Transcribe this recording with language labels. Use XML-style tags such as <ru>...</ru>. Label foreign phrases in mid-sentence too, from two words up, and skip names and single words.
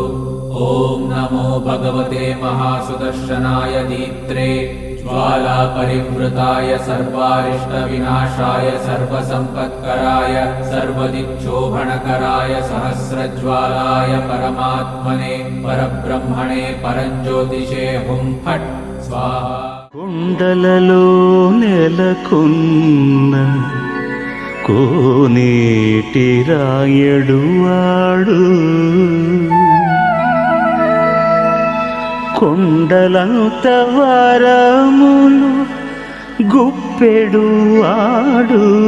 <sa>ॐ नमो भगवते महासुदर्शनाय दीप्त्रे ज्वालापरिवृताय सर्वारिष्टविनाशाय सर्वसम्पत्कराय सर्वदिक्शोभनकराय सहस्रज्वालाय परमात्मने परब्रह्मणे परञ्ज्योतिषे हुं फट् स्वाहा।</sa> <te>కొండలలో నెలకొన్న కోనేటి రాయడు వాడు కొండలంత వరములు గుప్పెడు వాడు</te>